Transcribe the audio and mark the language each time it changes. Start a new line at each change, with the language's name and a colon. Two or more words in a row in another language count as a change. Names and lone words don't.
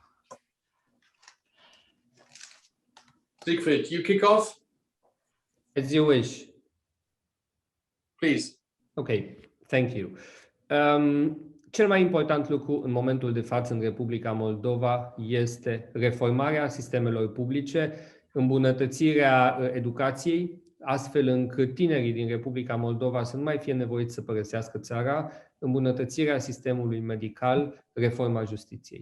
English: Siegfried, you kick off? As you wish. Please. Okay, thank you.
Romanian: Cel mai important lucru în momentul de față în Republica Moldova este reformarea sistemelor publice, îmbunătățirea educației, astfel încât tinerii din Republica Moldova să nu mai fie nevoiți să părăsească țara, îmbunătățirea sistemului medical, reforma justiției.